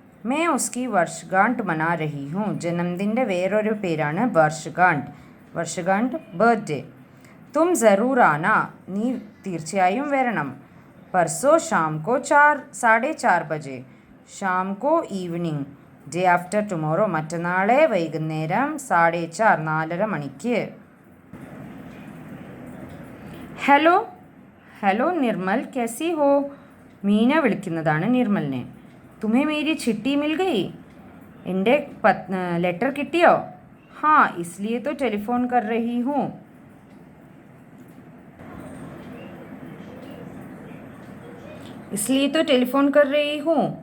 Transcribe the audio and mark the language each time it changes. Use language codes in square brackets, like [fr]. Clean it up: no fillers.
[hi] मैं उसकी वर्षगांठ मना रही हूँ. [ml] ജന്മദിൻ്റെ വേറൊരു പേരാണ് വർഷഗാंठ, ബർത്ത്ഡേ. [hi] തും ജറൂർ ആന, [ml] നീ തീർച്ചയായും വരണം. [hi] परसों शाम को 4:30 बजे. शाम को ഈവനിങ്. [en] day after tomorrow, [ml] മറ്റന്നാളെ വൈകുന്നേരം 4:30 4:30 മണിക്ക്. [hi] ഹലോ ഹലോ നിർമ്മൽ, कैसी हो? [ml] മീന വിളിക്കുന്നതാണ് നിർമ്മലിനെ. [hi] तुम्हें मेरी चिट्ठी मिल गई? [ml] എൻ്റെ ലെറ്റർ കിട്ടിയോ? [hi] हाँ, इसलिए तो टेलीफोन कर रही हूँ.